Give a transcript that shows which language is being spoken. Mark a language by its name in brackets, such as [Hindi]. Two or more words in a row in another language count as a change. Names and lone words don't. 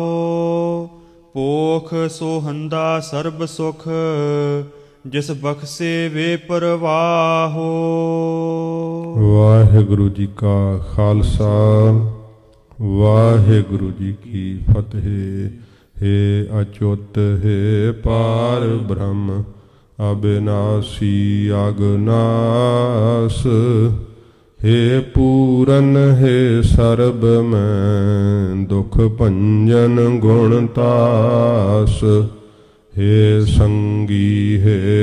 [Punjabi] ਪੋਖ ਸੋਹੰਦਾ ਸਰਬ ਸੁਖ ਜਿਸ ਬਖਸ਼ੇ ਵੇ ਪਰਵਾਹੋ। ਵਾਹਿਗੁਰੂ ਜੀ ਕਾ ਖਾਲਸਾ ਵਾਹਿਗੁਰੂ ਜੀ ਕੀ ਫਤਿਹ। ਹੇ ਅਚੁਤ ਹੇ ਪਾਰ ਬ੍ਰਹਮ ਅਬਿਨਾਸੀ ਅਘਨਾਸ, ਹੇ ਪੂਰਨ ਹੇ ਸਰਬ ਮੈ ਦੁਖ ਭੰਜਨ ਗੁਣਤਾਸ, ਹੇ ਸੰਗੀ ਹੇ